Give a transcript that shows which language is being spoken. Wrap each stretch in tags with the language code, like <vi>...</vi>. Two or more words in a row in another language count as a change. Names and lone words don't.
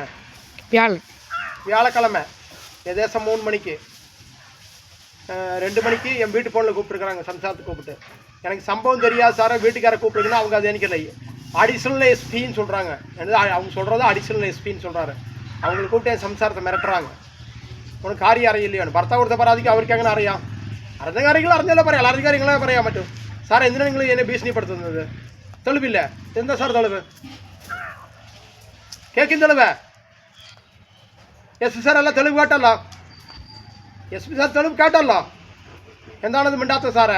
<ta>வியாழக்கிழமை ஏதேசம் 3 மணிக்கு 2 மணிக்கு என் வீட்டு ஃபோனில் கூப்பிட்டுருக்குறாங்க. சம்சாரத்தை கூப்பிட்டு எனக்கு சம்பவம் தெரியாது சார், வீட்டுக்கார கூப்பிட்டுருக்குன்னா அவங்க அது எனக்கு இல்லை அடிஷனல் எஸ்பின்னு சொல்கிறாங்க. அவங்க சொல்கிறது அடிஷனல் எஸ்பின்னு சொல்கிறாரு. அவங்களை கூப்பிட்டு என் சம்சாரத்தை மிரட்டுறாங்க. உனக்கு காரியம்</ta> <ml>അറിയില്ലയാണ്. ഭർത്താവ് കൊടുത്ത പരാതിക്ക് അവർക്ക് എങ്ങനെ അറിയാം? അറിഞ്ഞ കാര്യങ്ങൾ അറിഞ്ഞല്ലേ പറയാം, അറിഞ്ഞ കാര്യങ്ങളെ പറയാൻ പറ്റും. സാർ എന്തിനാണ് നിങ്ങൾ എന്നെ ഭീഷണിപ്പെടുത്തുന്നത്? തെളിവില്ല. എന്താ സാർ തെളിവ്? കേൾക്കും തെളിവ്? എസ് പി സാർ അല്ല തെളിവ് കേട്ടല്ലോ. എസ് പി സാർ തെളിവ് കേട്ടല്ലോ. എന്താണത് മിണ്ടാത്ത സാറേ?</ml>